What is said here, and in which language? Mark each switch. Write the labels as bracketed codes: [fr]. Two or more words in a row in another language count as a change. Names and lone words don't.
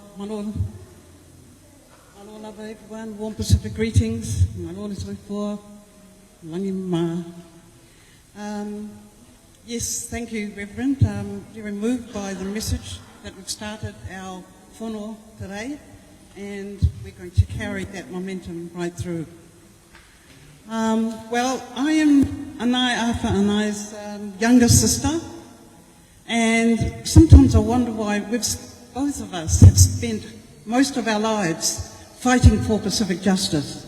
[en] lava everyone, warm Pacific greetings. [sm] Malo Toleafoa, langi ma. [en] Yes, thank you, Reverend. Very moved by the message that we've started our whanau today, and we're going to carry that momentum right through. Well, I am Anae's younger sister, and sometimes I wonder why both of us have spent most of our lives fighting for Pacific justice.